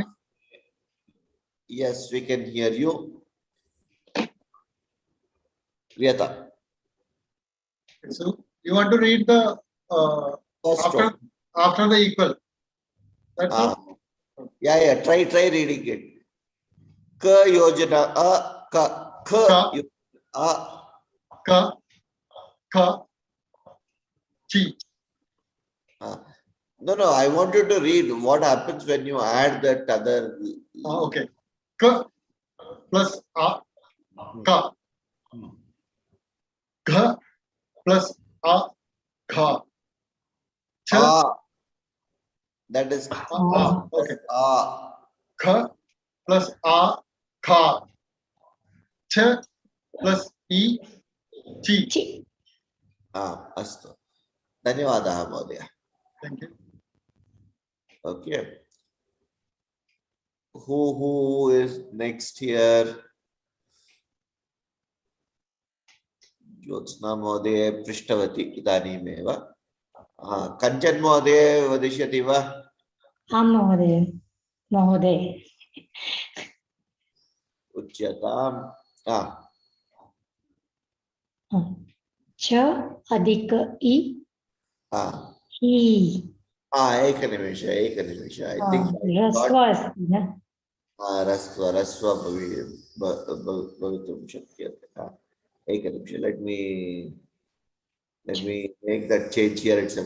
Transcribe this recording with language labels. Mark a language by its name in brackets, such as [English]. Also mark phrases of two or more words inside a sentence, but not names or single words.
[English] Yes, we can hear you. Riyata. So you want to read the after the equal. That's all. Yeah. Try reading it. [Sanskrit] क योजना क क चि. [English] No. I want you to read what happens when you add that other. Okay. Ka plus a ka. Gha plus a kha. Cha. That is okay. Kha plus a kha. Cha plus e chi. [Sanskrit] Astu. धन्यवादः महोदय. [English] Thank you. Okay. Who is next here? [Sanskrit] ज्योत्स्ना महोदया पृष्टवती इदानीमेव. कञ्चन महोदया वदिष्यति वा? Mahodaya. Uchyatam. च अधिक इ हि. Ekanimisha. [English] I think [Sanskrit] Rasva. ह्रस्व भवितुं शक्यते. Ekanimisha. [English] Let me make that change here itself.